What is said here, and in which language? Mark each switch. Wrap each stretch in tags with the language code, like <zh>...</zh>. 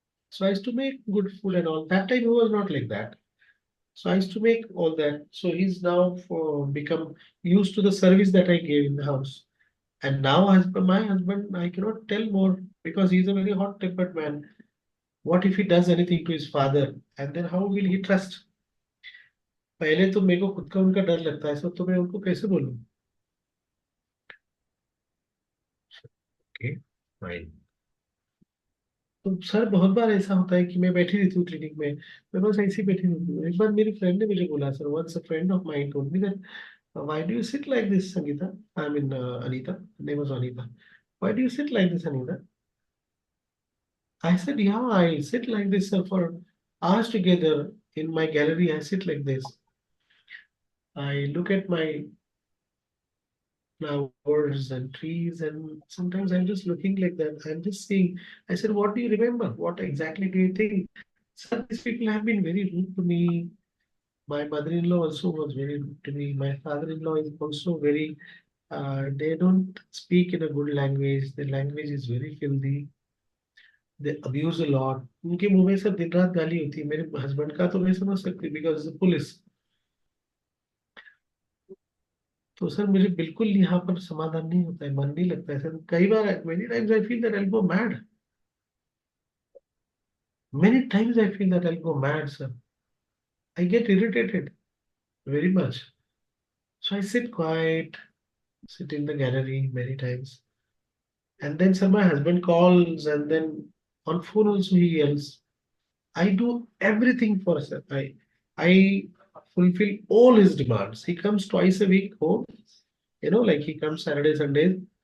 <en>So I used to make good food and all. That time he was not like that. So I used to make all that. So he's now become used to the service that I gave in the house. And now my husband, I cannot tell more because he's a very hot-tempered man. What if he does anything to his father? And then how will he trust?</en> <hi>पहले तो मेरे को खुद का उनका डर लगता है सो तो मैं उनको कैसे बोलूं? Okay, fine. तो सर बहुत बार ऐसा होता है कि मैं बैठी रहती हूँ क्लिनिक में, मैं बस ऐसे ही बैठी रहती हूँ। एक बार मेरी फ्रेंड ने मुझे बोला, sir</hi> <en>Once a friend of mine told me that why do you sit like this Sangeeta, I mean Anita, name was Anita, why do you sit like this Anita? I said, yeah, I sit like this sir, for hours together in my gallery. I sit like this. I look at my flowers and trees, and sometimes I'm just looking like that. I'm just seeing. I said, what do you remember? What exactly do you think? Sir, these people have been very rude to me. My mother-in-law also was very rude to me. My father-in-law is also very, they don't speak in a good language. The language is very filthy. They abuse a lot.</en> <hi>उनके मुंह में सब दिन रात गाली होती है। मेरे हस्बैंड का तो मैं समझ सकती बिकॉज पुलिस। तो सर मुझे बिल्कुल यहाँ पर समाधान नहीं होता है, मन नहीं लगता है सर। कई बार</hi> <en>Many times I feel that I go mad. Many times I feel that I go mad sir. I get irritated very much. So I sit quiet, sit in the gallery many times. And then sir, my husband calls and then on phone also he yells. I do everything for sir. I fulfill all his demands. He comes twice a week home, like he comes Saturday, Sunday.</en>